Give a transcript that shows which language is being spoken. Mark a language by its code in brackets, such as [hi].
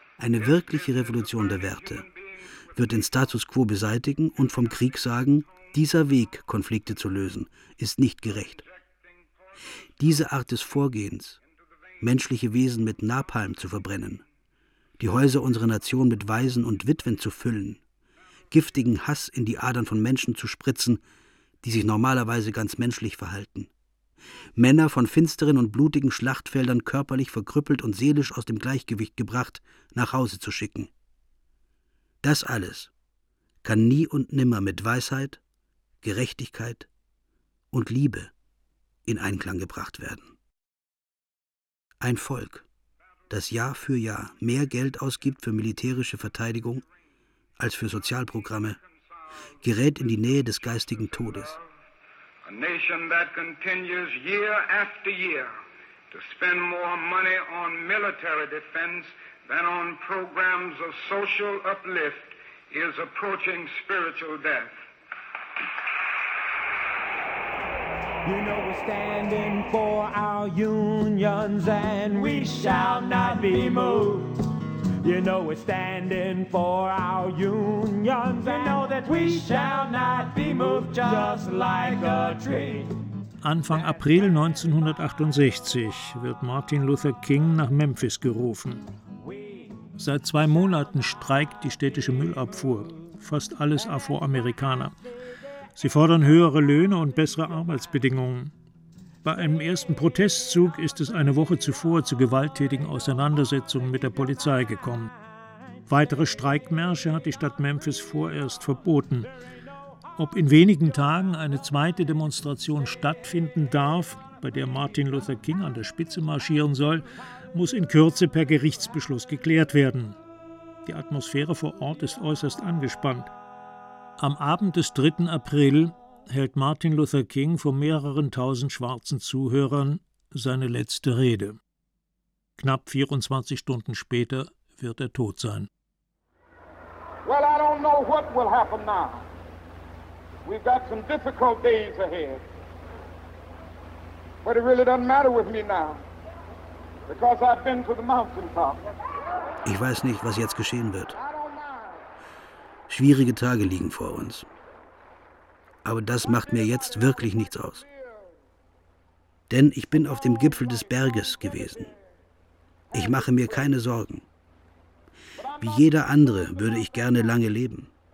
[de] Eine wirkliche Revolution der Werte wird den Status quo beseitigen und vom Krieg sagen, dieser Weg, Konflikte zu lösen, ist nicht gerecht. Diese Art des Vorgehens, menschliche Wesen mit Napalm zu verbrennen, die Häuser unserer Nation mit Waisen und Witwen zu füllen, giftigen Hass in die Adern von Menschen zu spritzen, die sich normalerweise ganz menschlich verhalten, Männer von finsteren und blutigen Schlachtfeldern körperlich verkrüppelt und seelisch aus dem Gleichgewicht gebracht, nach Hause zu schicken. Das alles kann nie und nimmer mit Weisheit, Gerechtigkeit und Liebe in Einklang gebracht werden. Ein Volk, das Jahr für Jahr mehr Geld ausgibt für militärische Verteidigung als für Sozialprogramme, gerät in die Nähe des geistigen Todes. [en] A nation that continues year after year to spend more money on military defense than on programs of social uplift is approaching spiritual death. You know we're standing for our unions and we shall not be moved. You know we're standing for our unions and know that we shall not be moved just like a tree. [de] Anfang April 1968 wird Martin Luther King nach Memphis gerufen. Seit zwei Monaten streikt die städtische Müllabfuhr, fast alles Afroamerikaner. Sie fordern höhere Löhne und bessere Arbeitsbedingungen. Bei einem ersten Protestzug ist es eine Woche zuvor zu gewalttätigen Auseinandersetzungen mit der Polizei gekommen. Weitere Streikmärsche hat die Stadt Memphis vorerst verboten. Ob in wenigen Tagen eine zweite Demonstration stattfinden darf, bei der Martin Luther King an der Spitze marschieren soll, muss in Kürze per Gerichtsbeschluss geklärt werden. Die Atmosphäre vor Ort ist äußerst angespannt. Am Abend des 3. April hält Martin Luther King vor mehreren tausend schwarzen Zuhörern seine letzte Rede. Knapp 24 Stunden später wird er tot sein. [en] Well, I don't know what will happen now. We've got some difficult days ahead. But it really doesn't matter with me now. Because I've been to the mountaintop. [de] Ich weiß nicht, was jetzt geschehen wird. Schwierige Tage liegen vor uns. Aber das macht mir jetzt wirklich nichts aus. Denn ich bin auf dem Gipfel des Berges gewesen. Ich mache mir keine Sorgen. Wie jeder andere würde ich gerne lange leben.